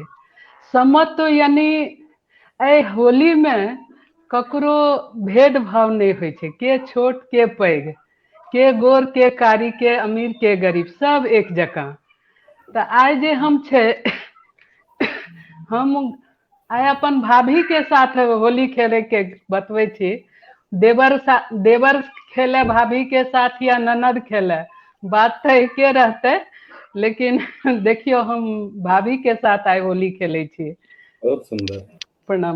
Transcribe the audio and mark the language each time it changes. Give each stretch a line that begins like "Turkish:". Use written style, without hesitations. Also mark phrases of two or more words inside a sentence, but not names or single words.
Maithili: समत्व यानी एहि होली में ककरो भेदभाव नहीं होइ छै, के छोट के पैघ, के गोर के कारी, के अमीर के गरीब, सब एक जकाँ। तो आइ जे हम छे हम आइ अपन भाभी के साथ होली खेले के बतबै छी। देवर खेले भाभी के साथ या ननद खेले, बात तो एके रहते, लेकिन देखियो हम भाभी के साथ आइ होली खेले छी। बहुत सुंदर। प्रणाम।